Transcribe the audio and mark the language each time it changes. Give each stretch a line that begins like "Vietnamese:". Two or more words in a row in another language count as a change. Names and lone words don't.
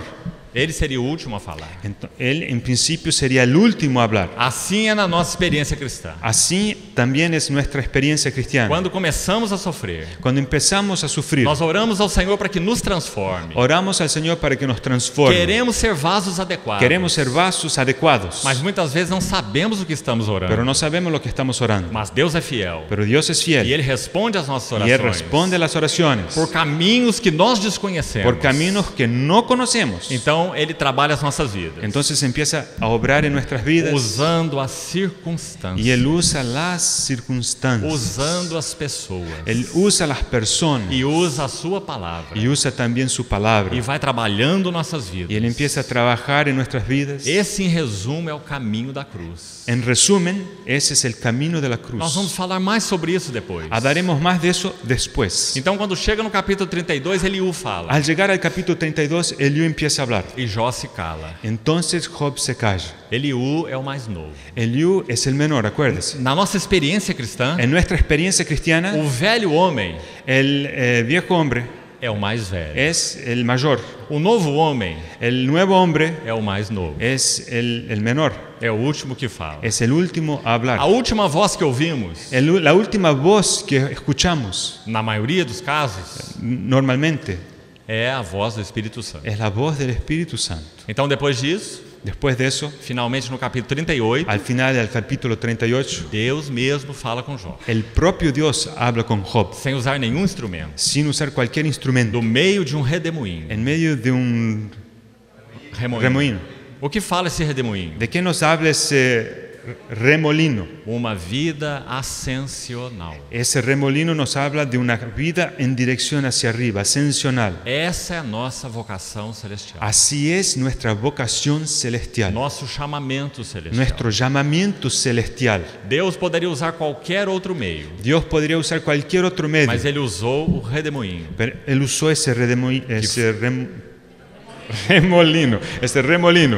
Portuguese: Ele seria o último a falar.
Spanish: Él en principio sería el último a hablar.
Portuguese: Assim é na nossa experiência cristã.
Spanish: Así también es nuestra experiencia cristiana.
Portuguese: Quando começamos a sofrer,
Spanish: Cuando empezamos a sufrir,
Portuguese: nós oramos ao Senhor para que nos transforme.
Spanish: oramos al Señor para que nos transforme.
Portuguese: Queremos ser vasos adequados.
Spanish: Queremos ser vasos adecuados,
Portuguese: Mas muitas vezes não sabemos o que estamos orando.
Spanish: pero no sabemos lo que estamos orando.
Portuguese: Mas Deus é fiel.
Spanish: Pero Dios es
Portuguese: E fiel Ele responde às nossas
Spanish: y Él
Portuguese: orações.
Spanish: responde a las oraciones
Portuguese: Por caminhos que nós desconhecemos.
Spanish: por caminos que no conocemos.
Portuguese: Então Ele trabalha as nossas vidas.
Spanish: Entonces empieza a obrar en nuestras vidas
Portuguese: Usando as
Spanish: y
Portuguese: circunstâncias.
Spanish: Él usa las circunstancias.
Portuguese: Usando as pessoas.
Spanish: Él usa las personas
Portuguese: E usa a sua palavra.
Spanish: y usa también su palabra.
Portuguese: E vai trabalhando nossas vidas.
Spanish: Y Él empieza a trabajar en nuestras vidas.
Portuguese: Esse, em resumo, é o caminho da cruz.
Spanish: En resumen, ese es el camino de la cruz.
Portuguese: Nós vamos falar mais sobre isso depois.
Spanish: Hablaremos más de eso después.
Portuguese: Então, quando chega no capítulo 32, Eliú fala.
Spanish: Al llegar al capítulo 32, Eliú empieza a hablar.
Portuguese: E Jó se cala.
Spanish: Entonces Job se calla.
Portuguese: Eliú é o mais novo.
Spanish: Eliú es el menor, acuérdese.
Portuguese: Na nossa experiência cristã,
Spanish: En nuestra experiencia cristiana,
Portuguese: o velho homem
Spanish: el viejo hombre
Portuguese: é o mais velho.
Spanish: es el mayor.
Portuguese: O novo homem
Spanish: El nuevo hombre
Portuguese: é o mais novo.
Spanish: es el menor.
Portuguese: É o último que fala.
Spanish: Es el último a hablar.
Portuguese: A última voz que ouvimos,
Spanish: La última voz que escuchamos
Portuguese: na maioria dos casos,
Spanish: normalmente
Portuguese: é a voz do Espírito Santo.
Spanish: es la voz del Espíritu Santo.
Portuguese: Então, depois disso,
Spanish: Después de eso,
Portuguese: finalmente no capítulo 38,
Spanish: al final del capítulo 38,
Portuguese: Deus mesmo fala com Jó,
Spanish: el propio Dios habla con Job
Portuguese: sem usar nenhum instrumento,
Spanish: sin usar cualquier instrumento,
Portuguese: do meio de um redemoinho.
Spanish: en medio de un remolino.
Portuguese: O que fala esse redemoinho?
Spanish: ¿De qué nos habla ese remolino?
Portuguese: Uma vida ascensional.
Spanish: Ese remolino nos habla de una vida en dirección hacia arriba, ascensional.
Portuguese: Essa é a nossa vocação celestial.
Spanish: Así es nuestra vocación celestial,
Portuguese: Nosso chamamento celestial.
Spanish: nuestro llamamiento celestial.
Portuguese: Deus poderia usar qualquer outro meio,
Spanish: Dios podría usar cualquier otro medio,
Portuguese: mas Ele usou o redemoinho.
Spanish: pero Él usó ese remolino